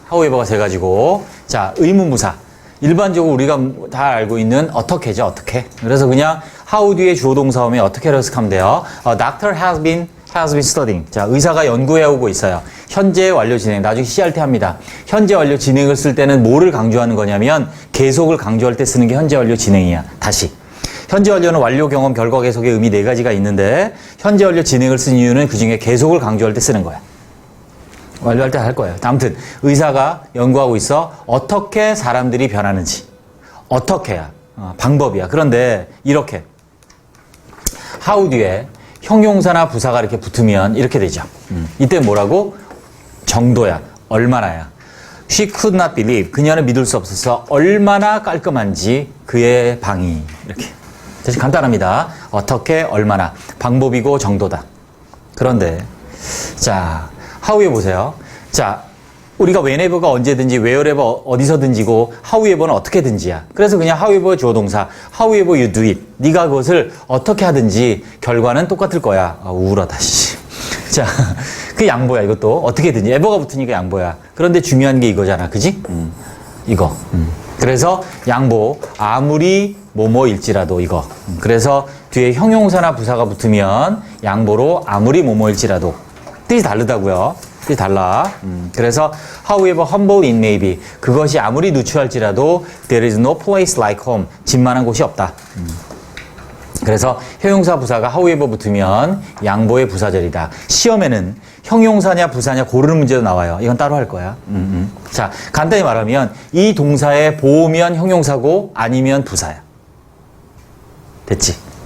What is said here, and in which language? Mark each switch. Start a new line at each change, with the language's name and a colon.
Korean: however가 세 가지고. 자, 의문부사. 일반적으로 우리가 다 알고 있는 어떻게죠, 어떻게. 그래서 그냥 how 뒤에 주어 동사 오면 어떻게로 해석하면 돼요.
English: Doctor has been studying.
Korean: 자, 의사가 연구해오고 있어요. 현재 완료 진행. 나중에 CRT 합니다. 현재 완료 진행을 쓸 때는 뭐를 강조하는 거냐면 계속을 강조할 때 쓰는 게 현재 완료 진행이야. 다시. 현재 완료는 완료 경험 결과 계속의 의미 네 가지가 있는데 현재 완료 진행을 쓴 이유는 그중에 계속을 강조할 때 쓰는 거야. 완료할 때 할 거예요. 아무튼 의사가 연구하고 있어. 어떻게 사람들이 변하는지. 어떻게야. 방법이야. 그런데 이렇게 how 뒤에 형용사나 부사가 이렇게 붙으면 이렇게 되죠. 이때 뭐라고? 정도야. 얼마나야.
English: She could not believe.
Korean: 그녀는 믿을 수 없어서 얼마나 깔끔한지 그의 방이. 이렇게. 대신 간단합니다. 어떻게, 얼마나. 방법이고 정도다. 그런데 자, how에 보세요. 자, 우리가 whenever가 언제든지, wherever 어디서든지고 how에ver는 어떻게든지야. 그래서 그냥
English: however
Korean: 주어 동사,
English: however you do it.
Korean: 네가 그것을 어떻게 하든지 결과는 똑같을 거야. 우울하다. 씨. 자, 그 양보야. 이것도 어떻게든지. ever가 붙으니까 양보야. 그런데 중요한 게 이거잖아. 그지? 이거. 그래서 양보. 아무리 뭐뭐일지라도 이거. 그래서 뒤에 형용사나 부사가 붙으면 양보로 아무리 뭐뭐일지라도. 뜻이 다르다고요. 뜻이 달라. 그래서
English: however humble it may be.
Korean: 그것이 아무리 누추할지라도
English: there is no place like home.
Korean: 집만한 곳이 없다. 그래서 형용사 부사가 however 붙으면 양보의 부사절이다. 시험에는 형용사냐 부사냐 고르는 문제도 나와요. 이건 따로 할 거야. 자, 간단히 말하면 이 동사의 보면 형용사고 아니면 부사야. 됐지?